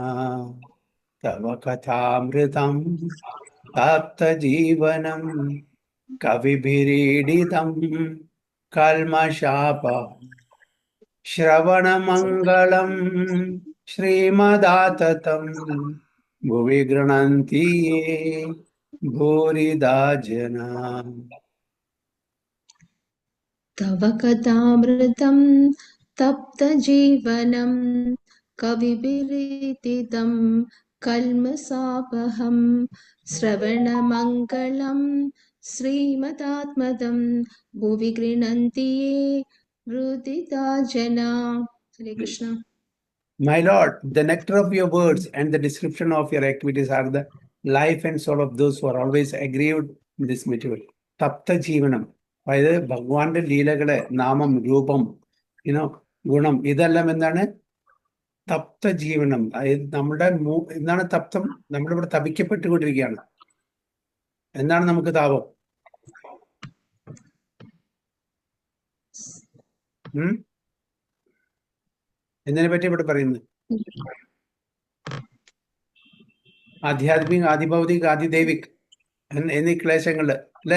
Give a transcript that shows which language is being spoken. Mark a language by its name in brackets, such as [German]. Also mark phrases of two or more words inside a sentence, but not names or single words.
[Sanskrit] തവ കഥാമൃതം ആപ്തജീവനം കവിഭിരീഡിതം കൽമഷാപഹം ശ്രവണമംഗളം ശ്രീമദാതതം ഭുവി ഗൃണന്തി യേ ഭൂരിദാ ജനാ. तव कथामृतं तप्त जीवनं कविभिरीडितं कल्मषापहं श्रवणमङ्गलं श्रीमदात्मदं भुवि गृह्णन्ति ये हृदिता जना. हरे कृष्ण. [English] My Lord, the nectar of your words and the description of your activities are the life and soul of those who are always aggrieved in this material. [Malayalam] തപ്ത ജീവനം, അതായത് ഭഗവാന്റെ ലീലകളെ, നാമം, രൂപം, ഗുണം, ഇതെല്ലാം എന്താണ്? തപ്ത ജീവനം. അതായത് നമ്മുടെ എന്താണ് തപ്തം? നമ്മളിവിടെ തപിക്കപ്പെട്ടുകൊണ്ടിരിക്കുകയാണ്. എന്താണ് നമുക്ക് താപം? എന്നതിനെ പറ്റി ഇവിടെ പറയുന്നത് ആധ്യാത്മിക, ആദിഭൗതിക, ആദിദൈവിക് എന്നീ ക്ലേശങ്ങള് അല്ലേ?